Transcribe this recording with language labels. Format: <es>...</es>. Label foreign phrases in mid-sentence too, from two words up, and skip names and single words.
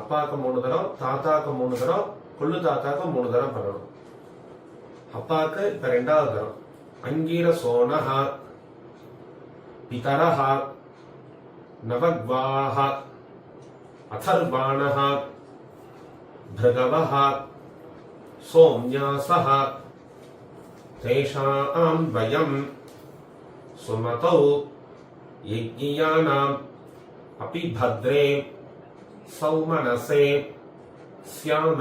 <ta>அப்பாவுக்கு 3 தரம், தாத்தாக்கு 3 தரம், கொள்ளு தாத்தாக்கு 3 தரம் பண்ணணும். அப்பாவுக்கு இப்ப 2வது தரம்.</ta> <sa>अङ्गिरसो नः पितरो नवग्वा अथर्वाणः भृगवः सोम्यासः तेषां वयं सुमतौ यज्ञियानाम् अपि भद्रे सौमनसे स्याम.</sa>